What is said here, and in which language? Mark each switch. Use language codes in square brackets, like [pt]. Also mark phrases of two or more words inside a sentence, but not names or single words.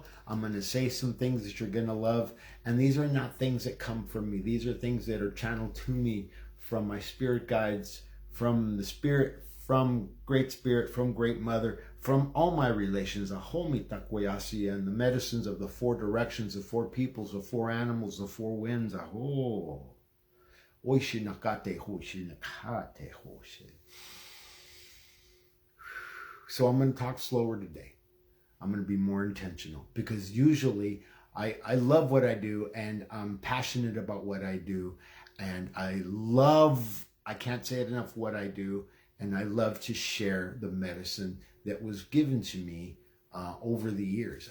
[en] I'm going to say some things that you're going to love. And these are not things that come from me. These are things that are channeled to me from my spirit guides, from the spirit, from Great Mother, from all my relations, Ahomi Takwayasi, and the medicines of the four directions, the four peoples, the four animals, the four winds. Aho. Oishi nakate hoshi nakate hoshi. So I'm going to talk slower today. I'm going to be more intentional because usually I love what I do and I'm passionate about what I do. And I can't say it enough, what I do. And I love to share the medicine that was given to me over the years.